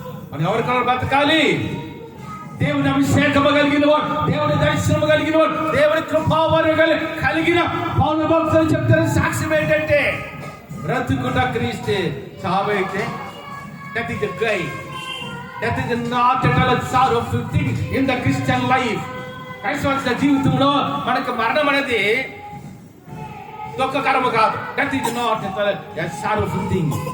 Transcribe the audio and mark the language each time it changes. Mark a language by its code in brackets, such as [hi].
[te] మనం ఎవరికన్నా బ్రతకాలి? దేవుని అభిషేకము కలిగిన వాడు, దేవుని దర్శనము కలిగిన వాడు, దేవుని కృపావరము కలిగిన పౌలు భక్తులు చెప్తారు సాక్ష్యం ఏంటంటే బ్రతుకుట క్రీస్తే చావైతే. [en] That is the guide. That is not a sorrowful thing in the Christian life. [te] క్రైస్తవ జీవితంలో మనకు మరణం అనేది దుఃఖకరము కాదు. [en] That is not a sorrowful thing.